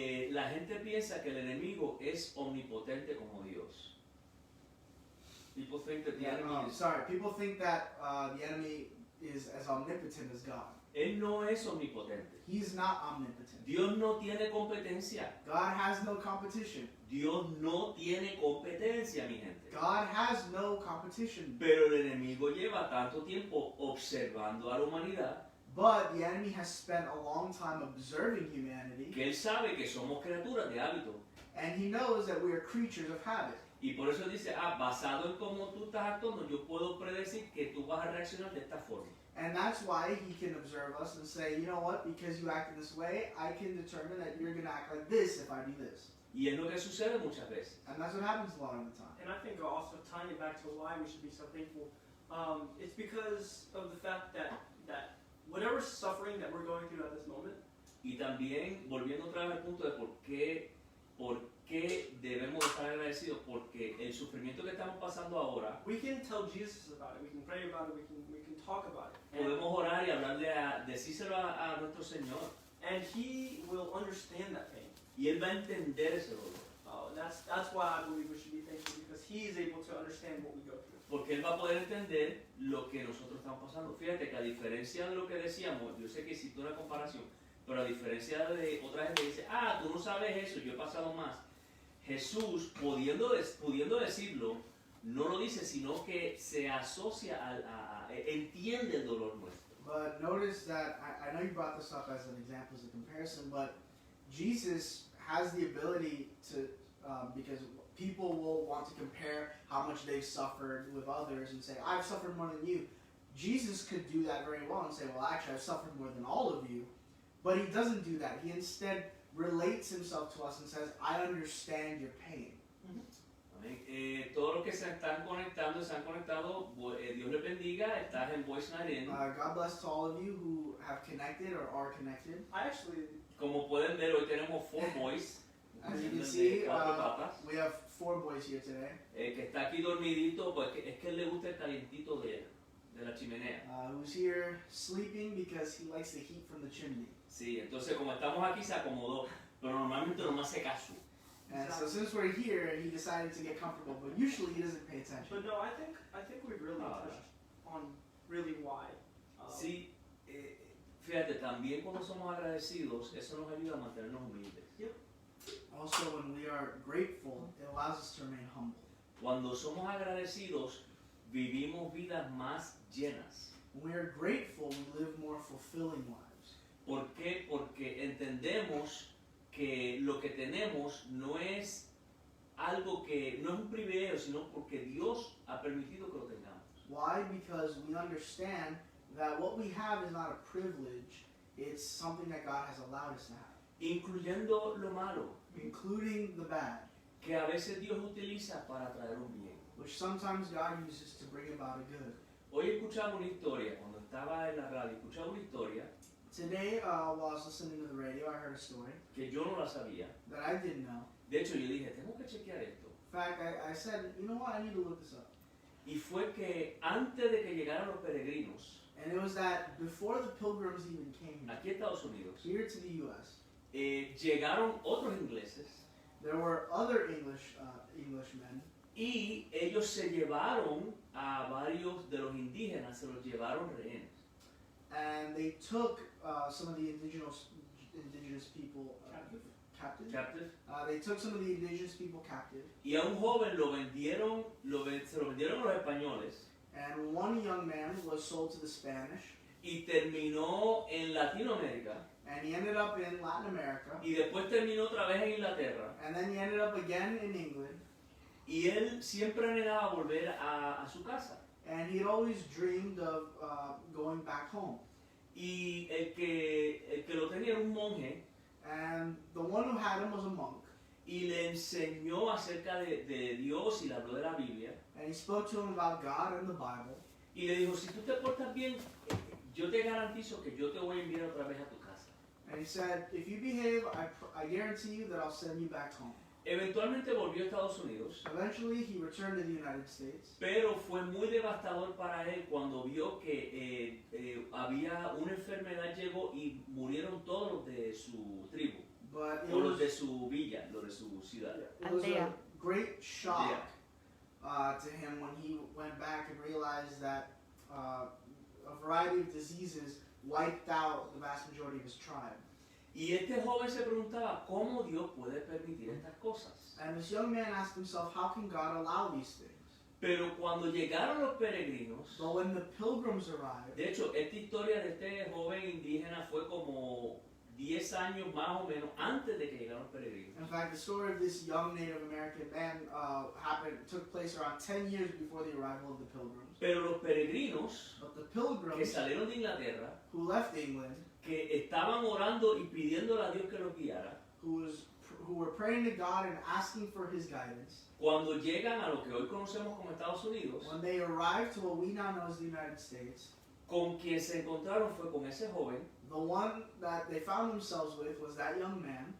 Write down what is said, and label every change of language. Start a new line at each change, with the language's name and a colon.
Spanish: La gente piensa que el enemigo es omnipotente como Dios.
English: People think that the enemy is... People think that the enemy is as omnipotent as God.
Spanish: Él no es omnipotente.
English: He's not omnipotent.
Spanish: Dios no tiene competencia.
English: God has no competition.
Spanish: Dios no tiene competencia, mi gente.
English: God has no competition.
Spanish: Pero el enemigo lleva tanto tiempo observando a la humanidad
English: But the enemy has spent a long time observing humanity,
Spanish: que él sabe que somos criaturas de hábito.
English: and he knows that we are creatures of habit.
Spanish: Y por eso dice, basado en cómo tú estás actuando, yo puedo predecir que tú vas a reaccionar de esta forma.
English: And that's why he can observe us and say, you know what, because you act in this way, I can determine that you're going to act like this if I do this.
Spanish: Y es lo que sucede muchas veces.
English: And that's what happens a lot of the time. And I think also tying it back to why we should be so thankful, it's because of the fact that whatever suffering that we're going through at this moment.
Spanish: Y también, volviendo otra vez al punto de por qué debemos estar agradecidos, porque el sufrimiento que estamos pasando ahora,
English: We can tell Jesus about it. We can pray about it. We can talk about it.
Spanish: podemos orar y hablarle decírselo a nuestro Señor,
English: And He will understand that pain.
Spanish: y Él va a entender ese dolor.
English: That's why I believe we should be thankful, because He is able to understand what we go through.
Spanish: Porque Él va a poder entender lo que nosotros estamos pasando. Fíjate que a diferencia de lo que decíamos, yo sé que hiciste una comparación, pero a diferencia de otra gente que dice, tú no sabes eso, yo he pasado más. Jesús, pudiendo decirlo, no lo dice, sino que se asocia entiende el dolor nuestro.
English: But notice that, I know you brought this up as an example, as a comparison, but Jesus has the ability to, because people will want to compare how much they've suffered with others and say, I've suffered more than you. Jesus could do that very well and say, well, actually, I've suffered more than all of you. But he doesn't do that. He instead relates himself to us and says, I understand your pain.
Spanish: Amén. Todos los que se están conectando, Dios les bendiga. Estás en Voice Night In.
English: God bless to all of you who have connected or are connected. I actually,
Spanish: Como pueden ver, hoy tenemos 4 boys.
English: As you can
Spanish: de
English: see,
Spanish: 4 patas.
English: we have 4 boys here today.
Spanish: Que está aquí dormidito, pues es que él le gusta el calientito de él. de la chimenea.
English: Who's here sleeping because he likes the heat from the chimney.
Spanish: Sí, entonces como estamos aquí se acomodó, pero normalmente no me hace caso.
English: And so since we're here, he decided to get comfortable, but usually he doesn't pay attention. But no, I think we've really touched on really why.
Spanish: Sí, fíjate, también cuando somos agradecidos, eso nos ayuda a mantenernos humildes.
English: Also, when we are grateful, it allows us to remain humble.
Spanish: Cuando somos agradecidos, vivimos vidas más llenas.
English: When we are grateful, we live more fulfilling lives.
Spanish: ¿Por qué? Porque entendemos que lo que tenemos no es algo que no es un privilegio, sino porque Dios ha permitido que lo tengamos.
English: Why? Because we understand that what we have is not a privilege, it's something that God has allowed us to have.
Spanish: Incluyendo lo malo,
English: Including the bad,
Spanish: que a veces Dios utiliza para traer un bien.
English: which sometimes God uses to bring about a good.
Spanish: Hoy escuchaba una historia, cuando estaba en la radio, escuchaba una historia
English: Today, while I was listening to the radio, I heard a story
Spanish: que yo no la sabía.
English: that I didn't know.
Spanish: De hecho, yo dije, tengo que chequear esto.
English: In fact, I said, you know what, I need to look this up.
Spanish: Y fue que antes de que llegaran los peregrinos,
English: And it was that before the pilgrims even came
Spanish: aquí a Estados Unidos,
English: here to the U.S.,
Spanish: llegaron otros ingleses
English: there were other Englishmen,
Spanish: y ellos se llevaron a varios de los indígenas, se los llevaron rehenes.
English: and they took some of the indigenous people captive. They took some of the indigenous people captive,
Spanish: Y a un joven se lo vendieron a los españoles
English: and one young man was sold to the Spanish,
Spanish: y terminó en Latinoamérica
English: and he ended up in Latin America,
Spanish: y después terminó otra vez en Inglaterra.
English: and then he ended up again in England,
Spanish: Y él siempre anhelaba volver a su casa.
English: and he'd always dreamed of going back home.
Spanish: Y el que lo tenía era un monje
English: And the one who had him was a monk,
Spanish: y le enseñó acerca de Dios y le habló de la Biblia.
English: and he spoke to him about God and the Bible.
Spanish: Y le dijo, si tú te portas bien, yo te garantizo que yo te voy a enviar otra vez a tu casa.
English: And he said, if you behave, I guarantee you that I'll send you back home.
Spanish: Eventualmente volvió a Estados Unidos,
English: Eventually, he returned to the United States.
Spanish: pero fue muy devastador para él cuando vio que había una enfermedad llegó y murieron todos los de su tribu,
English: But it
Spanish: o los
English: was,
Spanish: de su villa, los de su ciudad.
English: it was a
Spanish: Aldea.
English: great shock to him when he went back and realized that a variety of diseases wiped out the vast majority of his tribe.
Spanish: Y este joven se preguntaba, ¿cómo Dios puede permitir estas cosas?
English: And this young man asked himself, how can God allow these things?
Spanish: Pero cuando llegaron los peregrinos,
English: But when the pilgrims arrived,
Spanish: de hecho, esta historia de este joven indígena fue como 10 años más o menos antes de que llegaran los peregrinos.
English: in fact, the story of this young Native American man took place around 10 years before the arrival of the pilgrims.
Spanish: Pero los peregrinos
English: But the
Spanish: que
English: pilgrims
Spanish: salieron de Inglaterra,
English: who left England,
Spanish: que estaban orando y pidiéndole a Dios que los guiara,
English: who were praying to God and asking for His guidance,
Spanish: cuando llegan a lo que hoy conocemos como Estados Unidos,
English: when they arrived to what we now know as the United States,
Spanish: con quien se encontraron fue con ese joven,
English: the one that they found themselves with was that young man